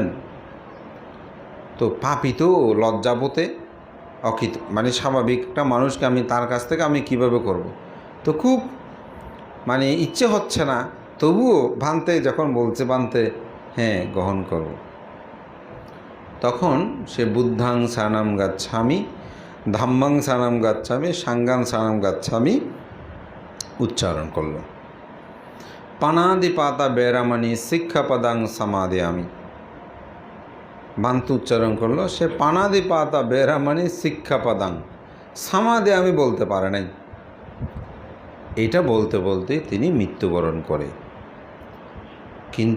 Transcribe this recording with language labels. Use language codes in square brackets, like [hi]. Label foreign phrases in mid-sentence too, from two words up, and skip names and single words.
[bn] তো পাপী তো লজ্জাবোধে অকৃত, মানে স্বাভাবিক একটা মানুষকে আমি তার কাছ থেকে আমি কিভাবে করব। তো খুব মানে ইচ্ছে হচ্ছে না, তবুও ভান্তে যখন বলছে, ভান্তে হ্যাঁ গ্রহণ করব। তখন সে [pi] বুদ্ধাং শরণং গচ্ছামি, ধাম্মাং শরণং গচ্ছামি, সাঙ্গাং শরণং গচ্ছামি [bn] উচ্চারণ করল। [pi] পানাদিপাতা বেরামানি শিক্ষাপদাং সমাদিয়ামি। [bn] ভান্তে উচ্চারণ করলো, সে [pi] পানাদিপাতা বেরামানি শিক্ষাপদাং সমাদিয়ামি [bn] বলতে পারে নাই। এটা বলতে বলতে তিনি মৃত্যুবরণ করে।